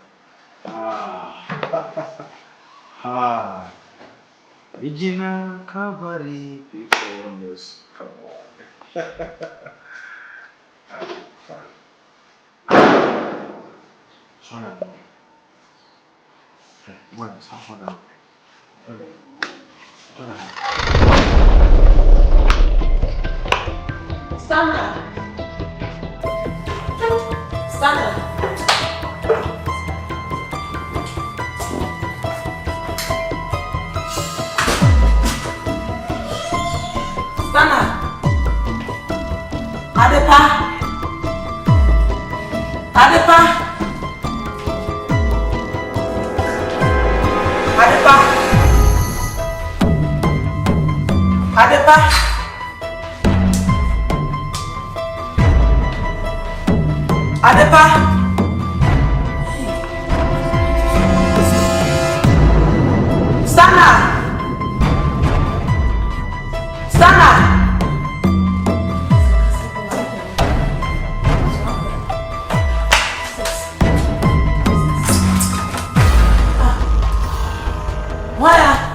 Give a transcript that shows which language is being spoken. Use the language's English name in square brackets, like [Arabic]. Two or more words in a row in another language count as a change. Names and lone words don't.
[English] Regina Cavalry people on this. Come on. Sorry. What is happening? Stunna. Stunna. Adepa. Adepa. Adepa. Adepa. Adepa. Stunna. Stunna. Waya.